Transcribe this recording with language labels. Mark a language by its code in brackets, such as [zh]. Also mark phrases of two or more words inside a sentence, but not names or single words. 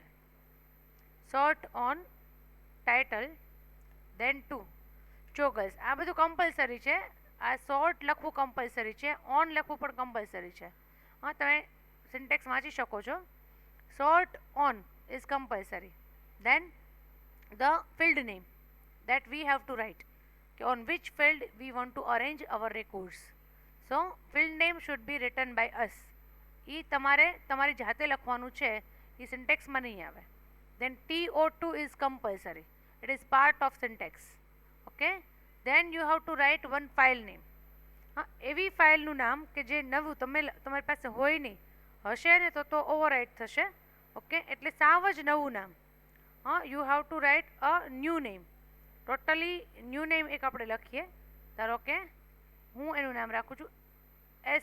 [en] sort on title, then 2. [gu] જો ગર્લ્સ, આ બધું કમ્પલસરી છે. આ સોર્ટ લખવું કમ્પલસરી છે, ઓન લખવું પણ કમ્પલસરી છે. હા, તમે સિન્ટેક્સ વાંચી શકો છો. [en] sort on is compulsory. then the field name that we have to write, on which field we want to arrange our records. So field name should be written by us. [gu] એ તમારે તમારી જાતે લખવાનું છે, એ સિન્ટેક્સમાં નહીં આવે. [en] then TO2 is compulsory, it is part of syntax. okay, then you have to write one file name. [gu] હા, એવી ફાઇલનું નામ કે જે નવું તમારી પાસે હોય નહીં, હશે ને તો ઓવરરાઇટ થશે. ઓકે, એટલે સાવ જ નવું નામ. હા, [en] you have to write a new name. totally new name [gu] એક આપણે લખીએ. ધારો કે હું એનું નામ રાખું છું S ટાઇટલ.